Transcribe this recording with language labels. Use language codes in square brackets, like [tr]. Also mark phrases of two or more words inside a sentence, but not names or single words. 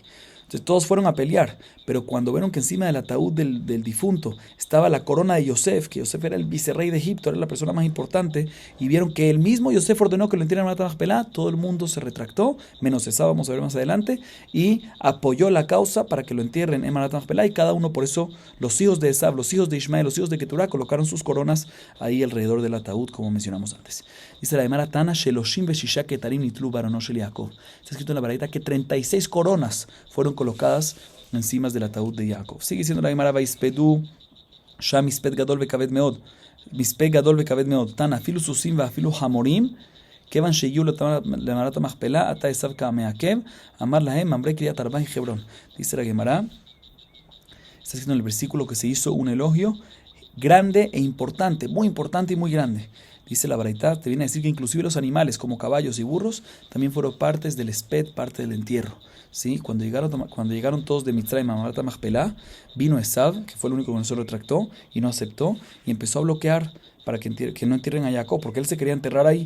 [es] Entonces todos fueron a pelear, pero cuando vieron que encima del ataúd del difunto estaba la corona de Yosef, que Yosef era el vicerrey de Egipto, era la persona más importante, y vieron que el mismo Yosef ordenó que lo entierren en Marat Machpelah, todo el mundo se retractó, menos Esab, vamos a ver más adelante, y apoyó la causa para que lo entierren en Marat Machpelah, y cada uno, por eso, los hijos de Esab, los hijos de Ismael, los hijos de Keturá, colocaron sus coronas ahí alrededor del ataúd, como mencionamos antes. Dice la Gemara, [he] תנא שלושים ושישה כתרים נתלו בארונו של יעקב. [es] Está escrito en la Baraita que 36 coronas fueron colocadas encima del ataúd de Jacob. Sigue diciendo la Gemara, [he] ויספדו שם מספד גדול וכבד מאד. מספד גדול וכבד מאד. תנא אפילו סוסים ואפילו חמורים. כיון שהגיעו למערת המכפלה אתא עשו קא מעכב. אמר להם ממרא קרית ארבע היא חברון. [es] Dice la Gemara, está escrito en el versículo que se hizo un elogio grande e importante, muy importante y muy grande. Dice la Baraita, te viene a decir que inclusive los animales como caballos y burros también fueron partes del esped, parte del entierro. ¿Sí? Cuando llegaron todos de Mitzrayim a Marat Machpelah, vino Esab, que fue el único que no se retractó y no aceptó, y empezó a bloquear para que no entierren a Jacob, porque él se quería enterrar ahí.